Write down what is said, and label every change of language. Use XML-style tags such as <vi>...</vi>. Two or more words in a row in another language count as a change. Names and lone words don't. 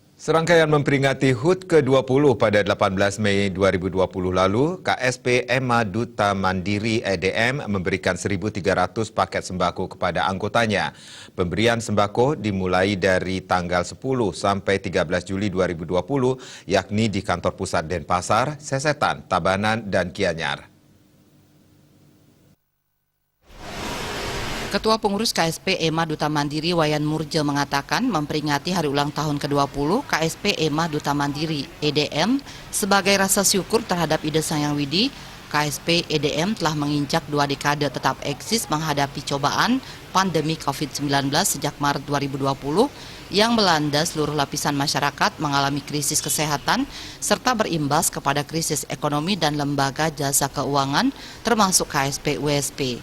<id>Serangkaian memperingati HUT ke-20 pada 18 Mei 2020 lalu, KSP Ema Duta Mandiri EDM memberikan 1.300 paket sembako kepada anggotanya. Pemberian sembako dimulai dari tanggal 10 sampai 13 Juli 2020, yakni di kantor pusat Denpasar, Sesetan, Tabanan, dan Gianyar. Ketua Pengurus KSP Ema Duta Mandiri Wayan Murje mengatakan memperingati hari ulang tahun ke-20 KSP Ema Duta Mandiri EDM sebagai rasa syukur terhadap ide Sang Hyang Widi. KSP EDM telah menginjak 2 dekade tetap eksis menghadapi cobaan pandemi COVID-19 sejak Maret 2020 yang melanda seluruh lapisan masyarakat, mengalami krisis kesehatan serta berimbas kepada krisis ekonomi dan lembaga jasa keuangan termasuk KSP USP.</id>